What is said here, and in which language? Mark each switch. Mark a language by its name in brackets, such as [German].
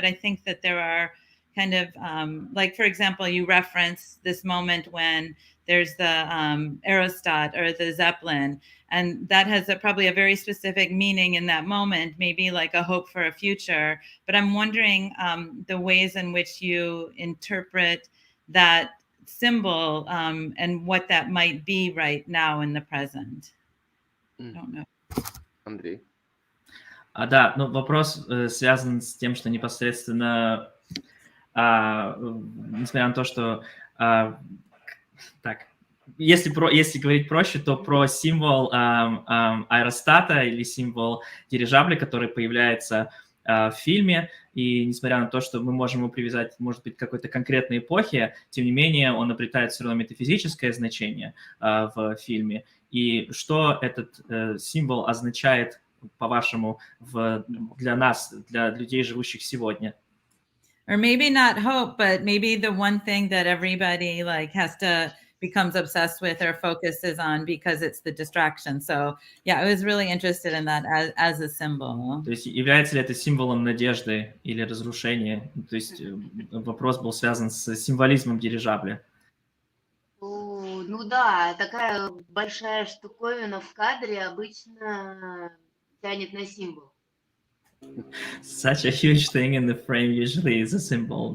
[English] But I think that there are kind of, like, for example, you reference this moment when there's the aerostat or the Zeppelin, and that has probably a very specific meaning in that moment, maybe like a hope for a future. But I'm wondering the ways in which you interpret that symbol and what that might be right now in the present. I don't know. [Russian] Андрей. Да, ну вопрос связан с тем, что непосредственно, несмотря на то, что так, если говорить проще, то про символ аэростата или символ дирижабля, который появляется в фильме, и несмотря на то, что мы можем его привязать, может быть, к какой-то конкретной эпохе, тем не менее он обретает все равно метафизическое значение в фильме. И что этот символ означает, по-вашему, для нас, для людей, живущих сегодня? [English] Or maybe not hope, but maybe the one thing that everybody becomes obsessed with or focuses on because it's the distraction. So yeah, I was really interested in that as a symbol. [Russian] То есть является ли это символом надежды или разрушения? То есть вопрос был связан с символизмом дирижабля. Ну да, такая большая штуковина в кадре обычно тянет на символ. [English] Such a huge thing in the frame usually is a symbol.